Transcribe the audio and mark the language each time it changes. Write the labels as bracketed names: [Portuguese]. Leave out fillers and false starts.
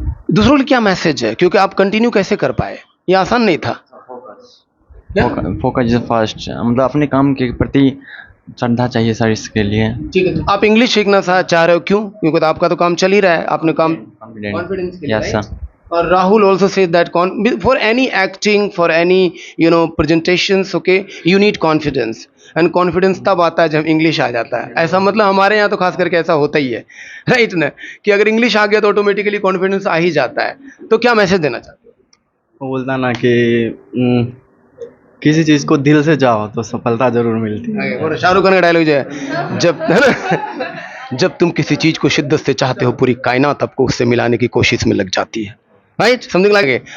[Hindi] दूसरों के लिए क्या मैसेज है, क्योंकि आप कंटिन्यू कैसे कर पाए? ये आसान नहीं था। [English] focus is first, [Hindi] मतलब अपने काम के प्रति श्रद्धा चाहिए सर, इसके लिए। ठीक है, तो आप इंग्लिश सीखना चाह रहे हो, क्यों? क्योंकि तो आपका तो काम चल ही रहा है, आपने काम कॉन्फिडेंस के लिए, [English] Yes sir. [Hindi] और [English] Rahul also said that for any acting, for any presentations, okay, you need confidence, and confidence [Hindi] तब आता है जब इंग्लिश आ जाता है। ऐसा मतलब हमारे यहाँ तो खास करके ऐसा होता ही है, राइट ना, कि अगर इंग्लिश आ गया तो ऑटोमेटिकली कॉन्फिडेंस आ ही जाता है। तो क्या मैसेज देना चाहते हो? वो बोलता ना कि किसी चीज़ को दिल से चाहो तो सफलता जरूर मिलती है। और शाहरुख खान का डायलॉग जो है, जब है ना, जब तुम किसी चीज को शिद्दत से चाहते हो, पूरी कायनात आपको उससे मिलाने की कोशिश में लग जाती है, राइट, [English] Something like it.